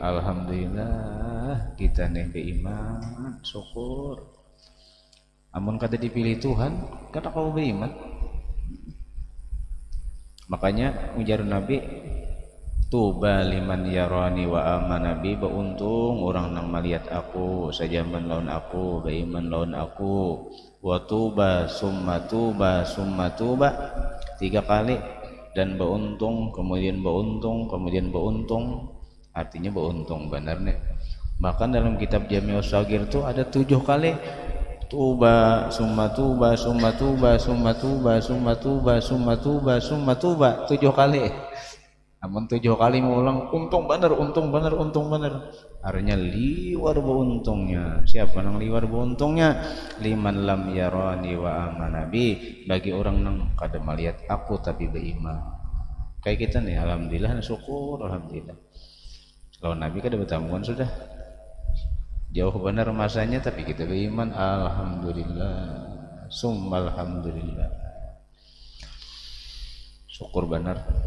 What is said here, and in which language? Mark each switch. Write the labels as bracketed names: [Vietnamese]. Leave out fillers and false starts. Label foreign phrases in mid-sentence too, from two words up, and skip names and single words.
[Banjar] Alhamdulillah kita nih beriman, syukur. Amun kata dipilih Tuhan, kata kau beriman. Makanya ujar Nabi, [Arabic] طوبى لمن رآني وآمن بي, [Banjar] beruntung orang nang melihat aku sajaman lawan aku, beriman lawan aku. [Arabic] وطوبى ثم طوبى ثم طوبى, [Banjar] 3 kali, dan beruntung kemudian beruntung kemudian beruntung, artinya beruntung benar nih. Bahkan dalam kitab Jami'us Shaghir tuh ada 7 kali [Arabic] طوبى ثم طوبى ثم طوبى ثم طوبى ثم طوبى ثم طوبى ثم طوبى, [Banjar] 7 kali. Namun 7 kali mengulang untung bener, untung bener, untung bener, artinya liwar beruntungnya. Siapa nang liwar beruntungnya? [Arabic] لمن لم يرني وآمن بي, [Banjar] bagi orang nang kada melihat aku tapi beriman. Kayak kita nih, alhamdulillah, syukur, alhamdulillah. Kalau Nabi kada bertamuan sudah jauh benar masanya, tapi kita beriman, alhamdulillah, [Arabic] ثم الحمد لله, [Banjar] syukur benar.